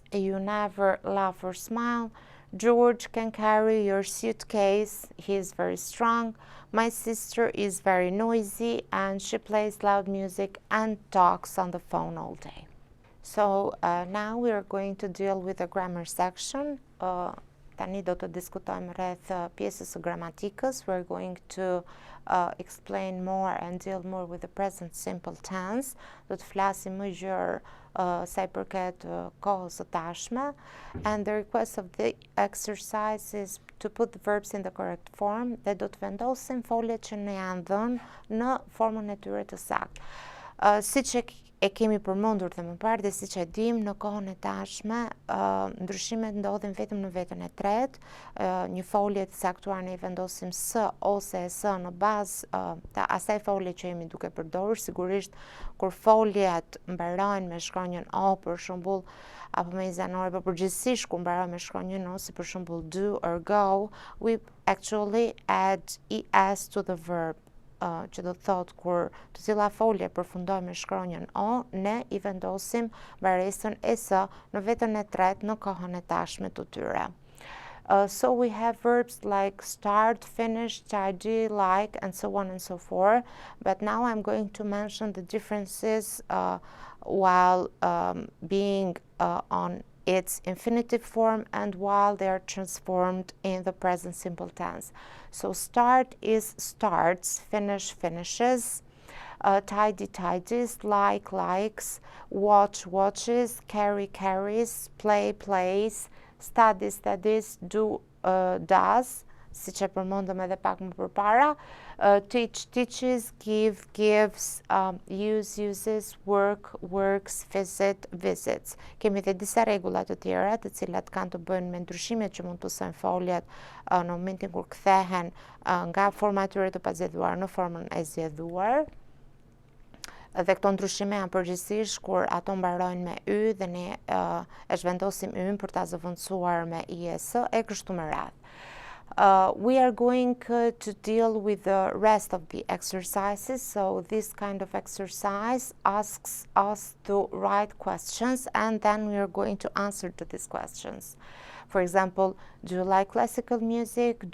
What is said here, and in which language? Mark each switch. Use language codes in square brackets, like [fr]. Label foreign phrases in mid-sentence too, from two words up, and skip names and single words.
[en] You never laugh or smile. George can carry your suitcase. He is very strong. My sister is very noisy and she plays loud music and talks on the phone all day. So now we are going to deal with the grammar section. [sq] Tani do të diskutojmë rreth pjesës së gramatikës. [en] We're going to explain more and deal more with the present simple tense. [sq] Do të flasim më gjerë sa i përket kohës së tashme. [en] And the request of the exercise is to put the verbs in the correct form. [sq] Dhe do të vendosim foljet që ne janë dhënë në formën e tyre të saktë. Siç e kemi përmendur dhe më parë dhe siç e dim, në kohën e tashme ndryshimet ndodhin vetëm në vetën e tretë. Një folje të caktuar ne i vendosim s ose s në bazë të asaj folje që jemi duke përdorur. Sigurisht kur foljet mbarojnë me shkronjën o, për shembull, apo me izanore, por përgjithsisht kur mbarojnë me shkronjën o, si për shembull [en] do or go, we actually add es to the verb. [sq] Që do të thotë kur të cila folje përfundoj me shkronjën o, ne i vendosim baresën es në vetën e tretë në kohën e tashme të tyre. [en] So we have verbs like start, finish, tidy, like, and so on and so forth. But now I'm going to mention the differences while being on its infinitive form and while they are transformed in the present simple tense. So start is starts, finish finishes, tidy tidies, like likes, watch watches, carry carries, play plays, study studies, do does, [sq] siç e përmendëm edhe pak më përpara, [en] teach teaches, give gives, use uses, work works, visit visits. [sq] Kemi dhe disa rregulla të tjera të cilat kanë të bëjnë me ndryshimet që mund të bëjnë foljet në momentin kur kthehen nga forma e tyre të pazgjedhuar në formën e zgjedhuar. Dhe këto ndryshime janë përgjithsisht kur ato mbarojnë me y dhe ne e zhvendosim y-n për ta zëvendësuar me is e kështu me radhë. [en] We are going to deal with the rest of the exercises. So this kind of exercise asks us to write questions, and then we are going to answer to these questions. For example, do you like classical music?